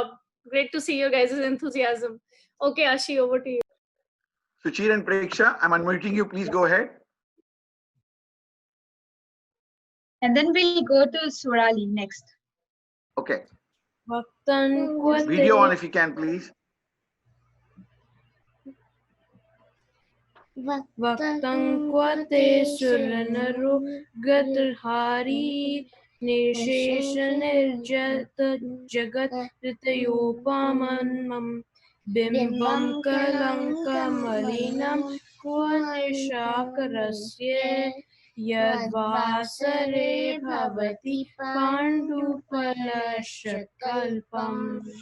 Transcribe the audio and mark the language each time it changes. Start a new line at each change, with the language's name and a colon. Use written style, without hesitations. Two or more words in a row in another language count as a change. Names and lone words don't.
English: Great to see your guys' enthusiasm. Okay, Ashi, over to you. Suchir and Preksha, I'm unmuting you. Please go ahead. And then we'll go to Surali next. Okay. Video on if you can, please.
Sanskrit: वक्तन्क्वते सुरानरु गद्रहरि निःशेषनिर्जता जगत् ऋतयोपमानम् बिम्बम् कलङ्कमलिनम् क्वनिशाकरस्य यद्वासरे भवति पाण्डुपलाशकल्पम्.